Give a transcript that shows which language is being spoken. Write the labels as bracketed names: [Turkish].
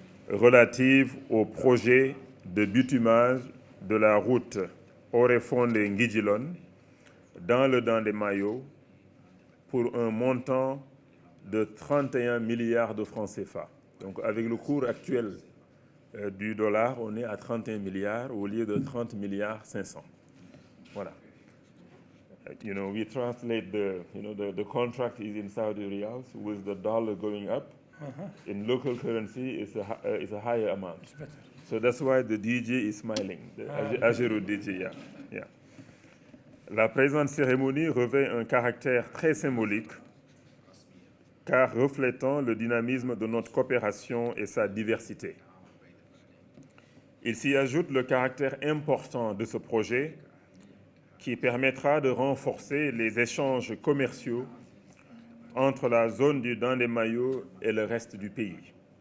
[French] relatives au projet de bitumage de la route Oréfondé-Nguidjilone dans le Dandemayo pour un montant de 31 milliards de francs CFA. Donc avec le cours actuel du dollar, on est à 31 milliards au lieu de 30 milliards 500. Voilà. [English] You know, we translate the contract is in Saudi riyals with the dollar going up. In local currency, it's a higher amount. So that's why the DJ is smiling. The AGEROUTE DJ, yeah. [French] La présente cérémonie revêt un caractère très symbolique, car reflétant le dynamisme de notre coopération et sa diversité. Il s'y ajoute le caractère important de ce projet qui permettra de renforcer les échanges commerciaux entre la zone du Dandemayo et le reste du pays,